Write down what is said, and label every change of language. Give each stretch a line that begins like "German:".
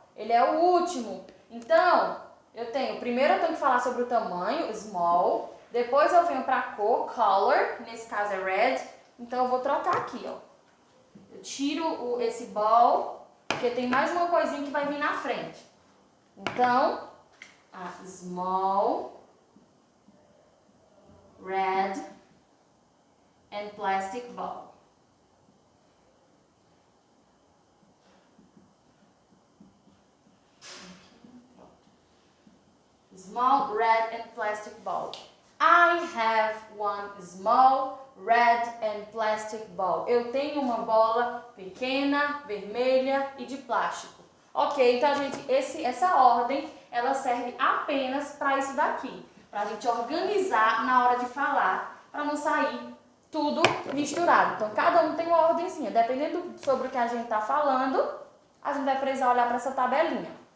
Portuguese: Ele é o último. Então, primeiro eu tenho que falar sobre o tamanho, small. Depois eu venho pra cor, color, nesse caso é red. Então, eu vou trocar aqui, ó. Eu tiro esse ball, porque tem mais uma coisinha que vai vir na frente.
English: Então, a small red and plastic ball. Small red and plastic ball. I have one small red and plastic ball.
Portuguese: Eu tenho uma bola pequena, vermelha e de plástico. Ok, então, gente, essa ordem, ela serve apenas para isso daqui. Para a gente organizar na hora de falar, para não sair tudo misturado. Então, cada um tem uma ordenzinha. Dependendo sobre o que a gente está falando, a gente vai precisar olhar para essa tabelinha.